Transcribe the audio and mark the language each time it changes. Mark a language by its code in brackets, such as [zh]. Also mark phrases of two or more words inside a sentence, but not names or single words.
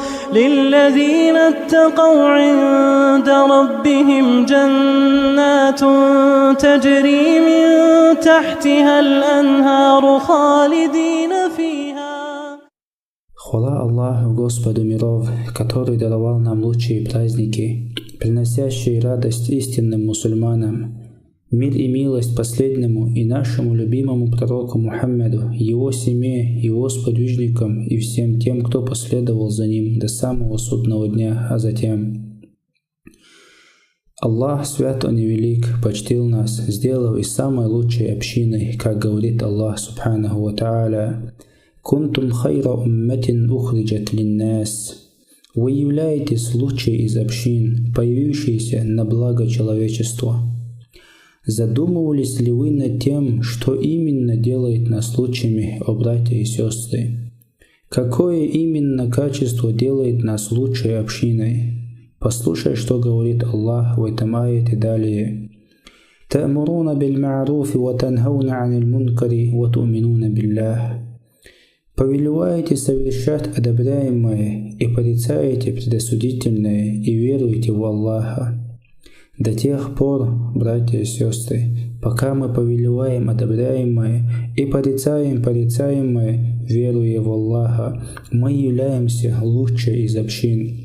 [ar] للذين اتقوا عند ربهم جنات تجري من تحتها الأنهار خالدين فيها. [ru] Хвала Аллаху, Господу миров, который даровал нам лучшие праздники, приносящие радость истинным мусульманам, мир и милость последнему и нашему любимому пророку Мухаммаду, его семье, его сподвижникам и всем тем, кто последовал за ним до самого судного дня, а затем. Аллах, свят Он и велик, почтил нас, сделав из самой лучшей общины, как говорит Аллах [ar] سبحانه وتعالى: «كنتم خير أمة أخرجت للناس». [ru] Вы являетесь лучшей из общин, появившейся на благо человечеству. Задумывались ли вы над тем, что именно делает нас лучшими, о братья и сестры? Какое именно качество делает нас лучшей общиной? Послушай, что говорит Аллах в этом аяте далее. [ar] «تأمرون بالمعروف و تنهون عن المنكر و تؤمنون بالله». [ru] Повелеваете совершать одобряемое и порицаете предосудительное и веруете в Аллаха. До тех пор, братья и сестры, пока мы повелеваем одобряемое и порицаем порицаемое, веруя в Аллаха, мы являемся лучшей из общин.